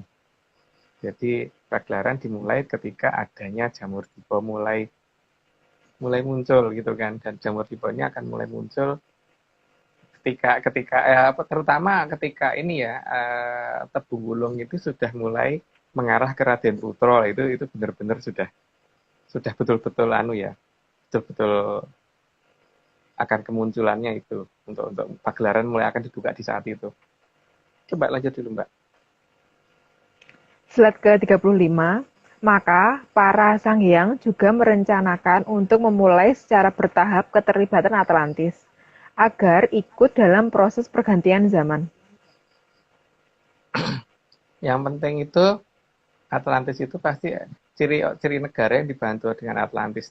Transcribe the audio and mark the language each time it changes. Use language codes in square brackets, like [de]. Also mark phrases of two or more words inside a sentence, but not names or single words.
[id] Jadi pagelaran dimulai ketika adanya jamur tiba mulai muncul gitu kan, dan jamur tiba ini akan mulai muncul terutama ketika ini ya Tebung Wulung itu sudah mulai mengarah ke Raden Putra, itu benar-benar sudah betul-betul betul-betul akan kemunculannya itu untuk pagelaran mulai akan dibuka di saat itu. Coba lanjut dulu, Mbak. Slide ke-35, maka para sang hyang juga merencanakan untuk memulai secara bertahap keterlibatan Atlantis agar ikut dalam proses pergantian zaman. Yang penting itu Atlantis itu pasti ciri negara yang dibantu dengan Atlantis